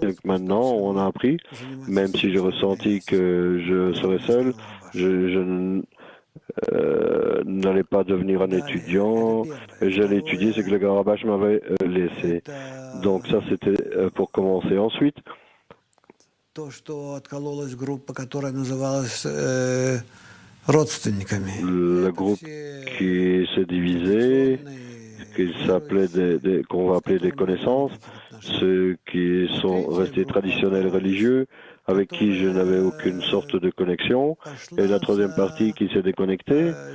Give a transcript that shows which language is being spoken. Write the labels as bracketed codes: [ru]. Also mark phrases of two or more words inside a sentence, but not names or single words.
[fr] Maintenant, on a appris, même si j'ai ressenti que je serais seul, je n'allais pas devenir un étudiant. J'allais étudier ce que le Garabash m'avait laissé. Donc ça, c'était pour commencer. Ensuite, [ru] То, что откололась группа, которая называлась родственниками. [fr] Le groupe qui s'est divisé, qu'on va appeler des connaissances, ceux qui sont restés traditionnels religieux, avec qui je n'avais aucune sorte de connexion, et la troisième partie qui s'est déconnectée